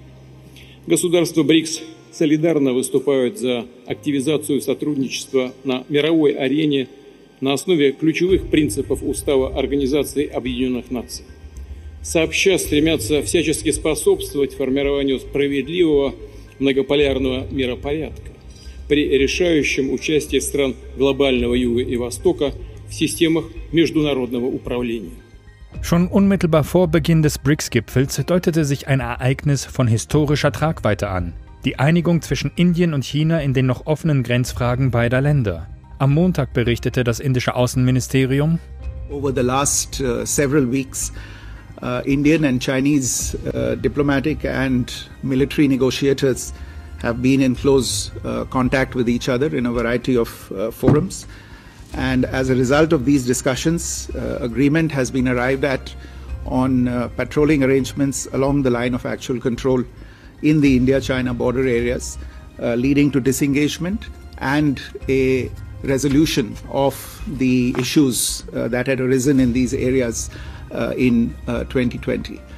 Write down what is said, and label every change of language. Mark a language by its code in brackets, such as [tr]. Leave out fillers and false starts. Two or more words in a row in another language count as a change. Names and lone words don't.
[ru] Государства БРИКС солидарно выступают за активизацию сотрудничества на мировой арене на основе ключевых принципов Устава Организации Объединенных Наций. Сообща стремятся всячески способствовать формированию справедливого многополярного миропорядка при решающем участии стран глобального Юга и Востока в системах международного управления. [de] Schon unmittelbar vor Beginn des BRICS-Gipfels deutete sich ein Ereignis von historischer Tragweite an: die Einigung zwischen Indien und China in den noch offenen Grenzfragen beider Länder. Am Montag berichtete das indische Außenministerium: [en] Over the last several weeks, Indian and Chinese diplomatic and military negotiators have been in close contact with each other in a variety of forums. And as a result of these discussions, agreement has been arrived at on patrolling arrangements along the line of actual control in the India-China border areas, leading to disengagement and a resolution of the issues that had arisen in these areas in 2020.